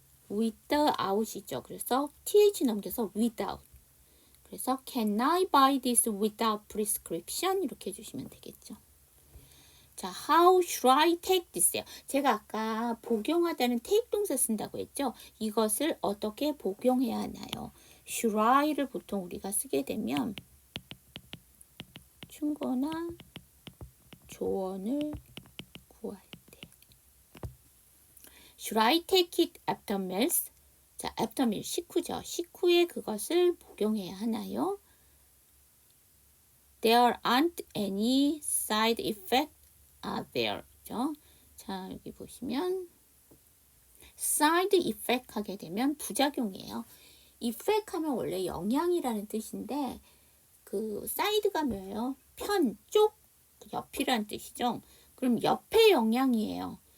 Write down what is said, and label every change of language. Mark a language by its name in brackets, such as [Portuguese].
[Korean] without이죠. 그래서 th 넘겨서 without. [English] 그래서 can I buy this without prescription? [Korean] 이렇게 해주시면 되겠죠. [English] 자, how should I take this요? [Korean] 제가 아까 복용하다는 take 동사 쓴다고 했죠. 이것을 어떻게 복용해야 하나요? should I를 보통 우리가 쓰게 되면 충고나 조언을 구할 때 [English] Should I take it after meals? [Korean] 자, after meal 식후죠. 식후에 그것을 복용해야 하나요? [English] There aren't any side effects are there. [Korean] 그죠? 자, 여기 보시면 side effect 하게 되면 부작용이에요. effect 하면 원래 영향이라는 뜻인데 그 side가 뭐예요? 편, 쪽, 옆이라는 뜻이죠. 그럼 옆의 영향이에요.